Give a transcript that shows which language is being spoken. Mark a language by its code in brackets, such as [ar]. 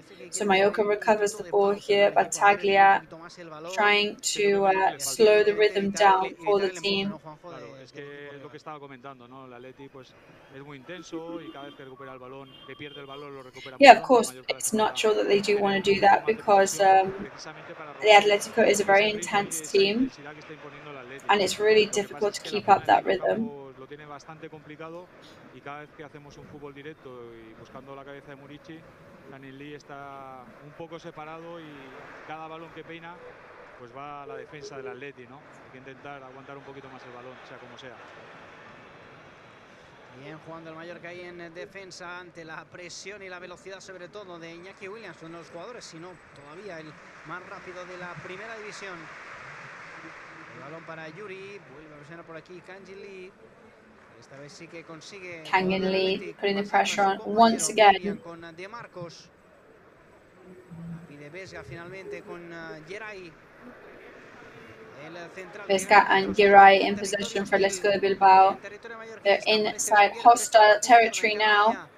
[en] So Mallorca recovers the ball here, Battaglia trying to slow the rhythm down for the team. [es] Claro, es que es lo que estaba comentando, ¿no? El Atleti pues es muy intenso y cada vez que recupera el balón, que pierde el balón lo recupera. [en] Yeah, of course, it's natural that they do want to do that because the Atletico is a very intense team, and it's really difficult to keep up that rhythm. [es] Lo tiene bastante complicado y cada vez que hacemos un fútbol directo y buscando la cabeza de Murici, kang-in está un poco separado y cada balón que peina pues va a la defensa del Atleti, ¿no? Hay que intentar aguantar un poquito más el balón, sea como sea. Bien jugando el Mallorca ahí en defensa ante la presión y la velocidad sobre todo de Iñaki Williams, uno de los jugadores, si no todavía el más rápido de la primera división. El balón para Yuri, vuelve a presionar por aquí kang-in. Esta vez sí que consigue [en] kang-in putting the pressure on once again. [es] Con De Marcos. Pide Vesga finalmente con Geray. [en] Vesga and Geray in possession for Atletico de Bilbao. They're inside hostile territory now.